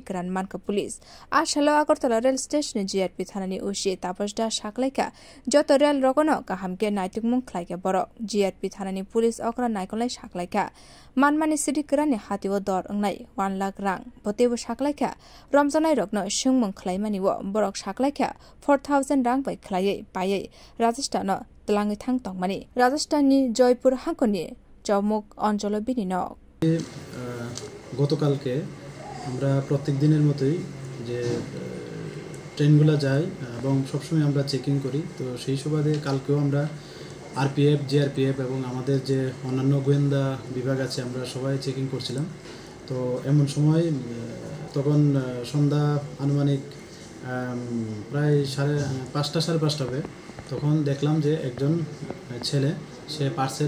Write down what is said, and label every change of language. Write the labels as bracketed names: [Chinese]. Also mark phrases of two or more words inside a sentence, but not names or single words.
[Kok Borok] क्रान मानका पुलिस आशालो अगरतला रेल स्टेशननि जीआरपी थानानि उशी तापसदा साकलाइका जत रेल रगनो गाहामके नाइतुक मुं खलाइका बर जीआरपी थानानि पुलिस अकरा नाइकलाई साकलाइका मानमानि सिटी क्रानि हातिव दर अंगनाय 1 लाख रां बतेबो साकलाइका रमजानाय रगनो सुंमं खलाइमानि वो बरक साकलाइका 4000 रां बै खलायै पायै राजस्थान तलाङै थां तंमानि राजस्थाननि जयपुर हांखनि चौमुख অঞ্চল বিনিন [Bangla] গতকালকে আমরা প্রত্যেক দিনের মতোই যে ট্রেনগুলো যায় এবং সবসময় আমরা চেকিং করি তো সেই সুবাদে কালকেও আমরা আরপিএফ জিআরপিএফ এবং আমাদের যে অন্যান্য গোয়েন্দা বিভাগ আছে আমরা সবাই চেকিং করছিলাম তো এমন সময় তখন সন্ধ্যা আনুমানিক প্রায় 5:30 সাড়ে 5টা হবে তখন দেখলাম যে একজন ছেলে সে পার্সেল